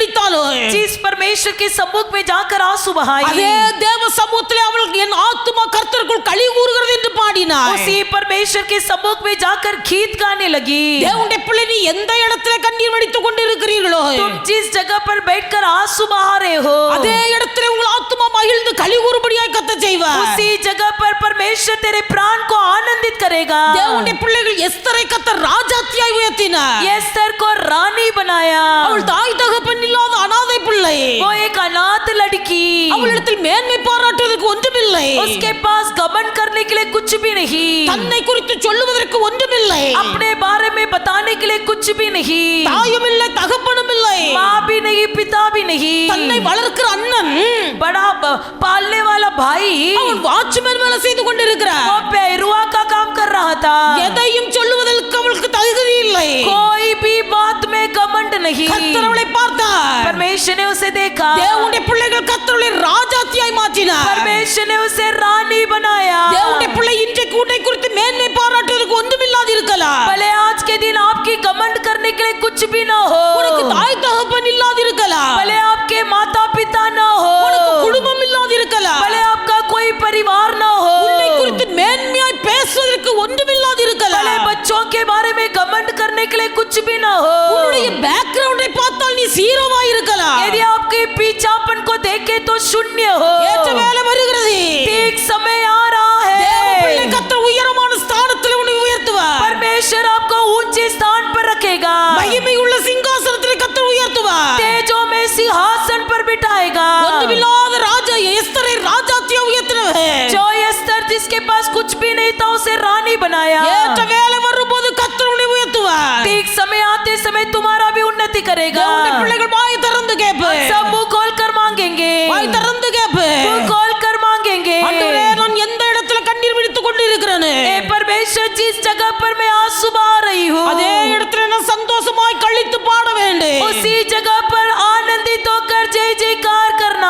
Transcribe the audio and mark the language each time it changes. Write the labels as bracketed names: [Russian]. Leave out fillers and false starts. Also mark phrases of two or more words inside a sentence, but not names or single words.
[Hindi] जिस परमेश्वर परमेश्वर के सम्मुख में जाकर आंसू बहाई। [Tamil] அதே தேவ சமூகத்திலே அவள் என் ஆத்துமா கர்த்தருக்குள் களி கூறுகிறது என்று பாடினாள். [Hindi] उसी परमेश्वर के सम्मुख में जाकर गीत गाने लगी। [Tamil] தேவனுடைய பிள்ளை, நீ எந்த இடத்திலே கண்ணீர் வடித்துக் கொண்டிருக்கிறீர்களோ, [Hindi] तुम जिस जगह पर बैठकर आंसू बहा रहे हो, [Tamil] அதே இடத்திலே உங்கள் ஆத்துமா மகிழ்ந்து களி கூறும்படியாய் கர்த்தர் செய்வார். [Hindi] उसी जगह पर परमेश्वर तेरे प्राण को आनंदित करेगा। [Tamil] தேவனுடைய பிள்ளைகள் எஸ்தரை கர்த்தர் ராஜாத்தியாய் உயர்த்தினார். [Hindi] एस्तर को रानी बनाया। [Tamil] அவள் தாய் தகப்பன் இல்லாத அனாதை பிள்ளை. [Hindi] वो एक अनाथ लड़की, [Tamil] அவளிடத்தில் மேன்மை பாராட்டுவதற்கு ஒன்றுமில்லை. [Hindi] उसके पास घमंड करने के लिए कुछ भी नहीं, [Tamil] தன்னை குறித்து சொல்லுவதற்கு ஒன்றுமில்லை. [Hindi] अपने बारे में बताने के लिए कुछ भी नहीं, [Tamil] தாயும் இல்லை, தகப்பனும் இல்லை. [Hindi] माँ भी नहीं, पिता भी नहीं। [Tamil] தன்னை வளர்க்கிற அண்ணன் [Hindi] बड़ा पालने वाला भाई [Tamil] அவன் வாட்ச்மேன் வேலை செய்து கொண்டிருக்கிறார். [Hindi] वो पैरुआ का काम कर रहा था। [Tamil] எதையும் சொல்லுவதற்கு அவளுக்கு தகுதி இல்லை. [Hindi] कोई भी बात में घमंड नहीं। [Tamil] கர்த்தர் அவளை பார்த்தார். [Hindi] परमेश्वर ने उसे देखा। [Tamil] தேவனுடைய பிள்ளைகள் கர்த்தரை ராஜாத்தியாய் மாற்றினார். [Hindi] परमेश्वर ने उसे रानी बनाया। [Tamil] தேவனுடைய பிள்ளை இன்றைக்கு உன்னை குறித்து மேன்மை பாராட்டுவதற்கு ஒன்றுமில்லாது இருக்கலாம். [Hindi] भले आज के दिन आपकी घमंड करने के लिए कुछ भी ना हो, [Tamil] உனக்கு தாய் தகப்பன் இல்லாது இருக்கலாம். [Hindi] भले आपके माता पिता ना हो, [Tamil] உனக்கு குடும்பம் இல்லாது இருக்கலாம். [Hindi] भले आपका कोई परिवार ना हो, [Tamil] உன்னை குறித்து மேன்மையாய் பேசுவதற்கு ஒன்றுமில்லாது இருக்கலாம். [Hindi] भले बच्चों के बारे में घमंड करने के लिए कुछ भी ना हो, [Tamil] உன்னுடைய பேக்ரவுண்டை பார்த்தால் நீ சீரோவாய் இருக்கலாம். [Hindi] यदि आपके पीछापन को देखे तो शून्य हो। [Tamil] ஏற்ற வேலை வருகிறது. [Hindi] ठीक समय आ रहा [Tamil] தேவ பிள்ளை [Hindi] है। [Tamil] கர்த்தர் உயரமான ஸ்தானத்தில் உன்னை உயர்த்துவார். [Hindi] परमेश्वर आपको ऊंचे स्थान पर रखेगा। [Tamil] மகிமை உள்ள சிங்காசனத்தில் கர்த்தர் உயர்த்துவார். [Hindi] तेजों में सिंहासन पर बिठाएगा। [Tamil] ஒன்றுமில்லாத ராஜா எஸ்தரை ராஜாத்தியா உயர்த்தினவர். [Hindi] जो एस्तर जिसके पास कुछ भी नहीं था उसे रानी बनाया। [Tamil] ஏற்ற வேலை வரும்போது கர்த்தர் உன்னை உயர்த்துவார். [Hindi] ठीक समय आते समय तुम्हारा भी उन्नति करेगा। [Tamil] தேவனுடைய பிள்ளைகள் வாய் திறந்து கேப்பு. [Hindi] सब मुंह खोल कर मांगेंगे, [Tamil] வாய் திறந்து கேப்பு. [Hindi] मुंह खोल कर मांगेंगे। [Tamil] ஆண்டவரே, நான் எந்த இடத்துல கண்ணீர் விடுத்துக் கொண்டிருக்கிறேன், [Hindi] ए परमेश्वर, जिस जगह पर मैं आंसू बहा रही हूँ, [Tamil] அதே இடத்துல நான் சந்தோஷமாய் கழித்து பாட வேண்டும். [Hindi] उसी जगह पर आनंदित होकर जय जयकार करना